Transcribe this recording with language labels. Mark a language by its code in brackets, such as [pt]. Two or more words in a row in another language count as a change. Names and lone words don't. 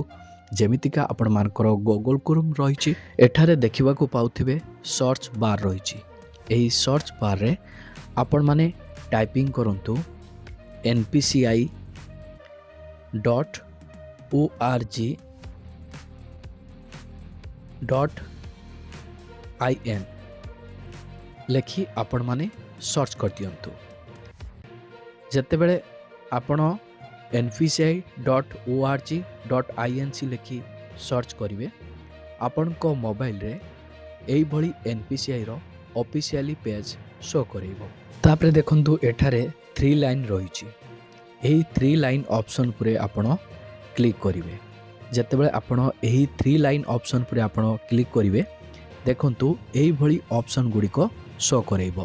[or] ଯେମିତିକା ଆପଣମାନଙ୍କର ଗୁଗଲ୍ କ୍ରୋମ୍ ରହିଛି, ଏଠାରେ ଦେଖିବାକୁ ପାଉଥିବେ [en] search bar [or] ରହିଛି। ଏହି [en] search barରେ [or] ଆପଣମାନେ ଟାଇପିଂ କରନ୍ତୁ npci.org.in ଲେଖି ଆପଣମାନେ ସର୍ଚ୍ଚ କରିଦିଅନ୍ତୁ। ଯେତେବେଳେ ଆପଣ npci.org.in ଲେଖି ସର୍ଚ୍ଚ କରିବେ, ଆପଣଙ୍କ ମୋବାଇଲରେ ଏଇଭଳି NPCIର [en] officially page show [or] କରାଇବ। ତାପରେ ଦେଖନ୍ତୁ, ଏଠାରେ 3 ଲାଇନ୍ ରହିଛି। ଏହି 3 [en] line option [or] ଉପରେ ଆପଣ କ୍ଲିକ୍ କରିବେ। ଯେତେବେଳେ ଆପଣ ଏହି 3 [en] line option [or] ଉପରେ ଆପଣ କ୍ଲିକ୍ କରିବେ, ଦେଖନ୍ତୁ ଏଇଭଳି ଅପସନ୍ ଗୁଡ଼ିକ ଶୋ କରାଇବ।